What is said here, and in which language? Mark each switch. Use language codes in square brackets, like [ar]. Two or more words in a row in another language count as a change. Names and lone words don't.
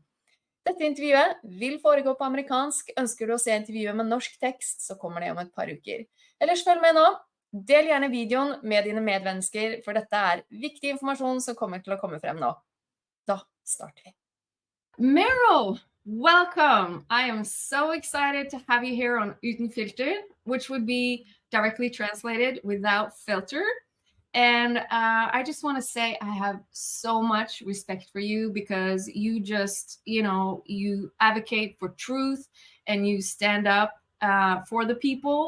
[no] Dette intervjuet vil foregå på amerikansk. Ønsker du å se intervjuet med norsk tekst, så kommer det om et par uker. Ellers følg med nå. Del gjerne videoen med dine medmennesker, for dette er viktig informasjon som kommer til å komme frem nå. Da starter vi. Meryl, [en] welcome! I am so excited to have you here on Uten Filter, which would be directly translated without filter. And I just want to say I have so much respect for you because you just, you advocate for truth and you stand up for the people.